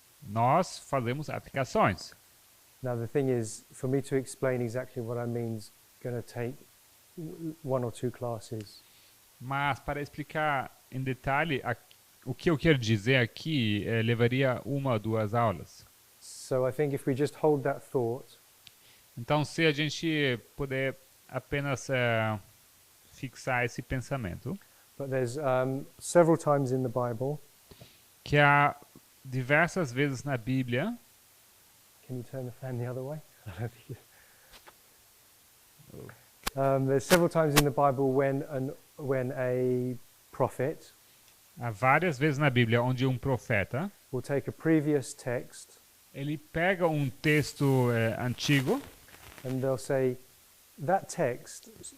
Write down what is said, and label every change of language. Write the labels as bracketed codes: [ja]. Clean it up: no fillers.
[pt] nós fazemos aplicações. [en] Now the thing is, for me to explain exactly what I mean is going to take one or two classes. [pt] Mas para explicar em detalhe o que eu quero dizer aqui, levaria 1 ou 2 aulas. [en] So I think if we just hold that thought, [pt] Então, se a gente puder apenas fixar esse pensamento, [en] but there's several times in the Bible. [pt] que há diversas vezes na Bíblia. [en] Can you turn the fan the other way? I don't think there's several times in the Bible when a prophet [pt] Há várias vezes na Bíblia onde um profeta [en] will take a previous text [pt] ele pega um texto antigo [en] and they'll say that text